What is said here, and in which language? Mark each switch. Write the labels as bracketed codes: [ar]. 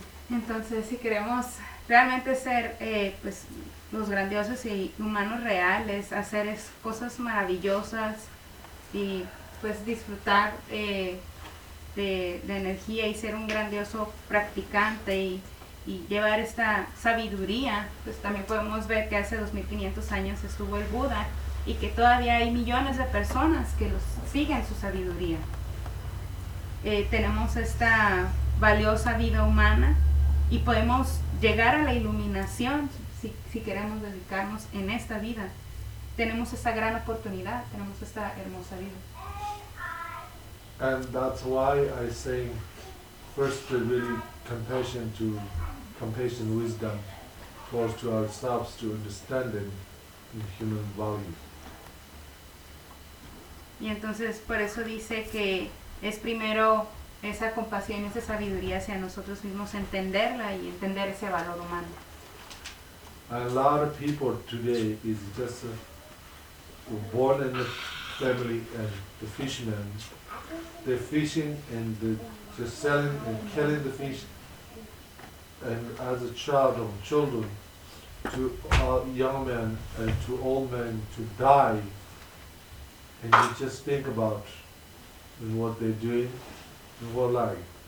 [es] Entonces, si queremos realmente ser pues, los grandiosos y humanos reales, hacer cosas maravillosas y pues disfrutar de energía y ser un grandioso practicante y llevar esta sabiduría, pues también podemos ver que hace 2500 años estuvo el Buda y que todavía hay millones de personas que los siguen su sabiduría. Tenemos esta valiosa vida humana y podemos llegar a la iluminación si queremos dedicarnos en esta vida. Tenemos esta gran oportunidad, tenemos esta hermosa vida. [en] And that's why I say first really compassion, wisdom towards to ourselves to understand the human value. [es] Y entonces por eso dice que es primero esa compasión, esa sabiduría hacia nosotros mismos, entenderla y entender ese valor humano. [en] A lot of people today is just born in the family and the fishermen. They're fishing and they're just selling and killing the fish. And as a child of children, to young men and to old men to die, and you just think about and what they're doing, and what life.